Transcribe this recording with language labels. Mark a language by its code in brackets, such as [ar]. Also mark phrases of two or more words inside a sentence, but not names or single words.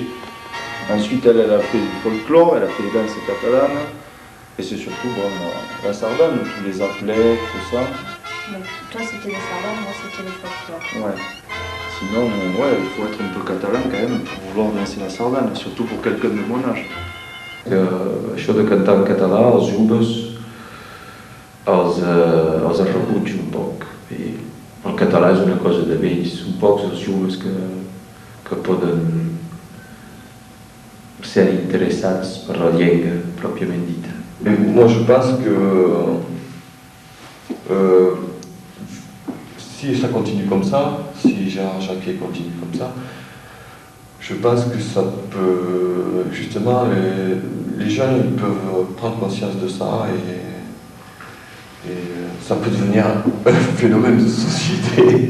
[fr] Ensuite, elle a fait du folklore, elle a fait les danses catalanes. Et c'est surtout bon, la sardane, tous les athlètes, tout ça. Donc, toi, c'était le sardane, moi, c'était le folklore. Ouais. Sinon, ouais, il faut être un peu catalan quand même pour vouloir danser la sardane, surtout pour quelqu'un de mon âge. [ca] Això de cantar en català, els joves els rebutjo un poc. I el català és una cosa de vells, són pocs els joves que poden ser interessats per la llengua pròpiament dita. [fr] Moi je pense que si ça continue comme ça, si Gérard Jacquet continue comme ça, je pense que ça peut, justement, les jeunes ils peuvent prendre conscience de ça et ça peut devenir un phénomène de société.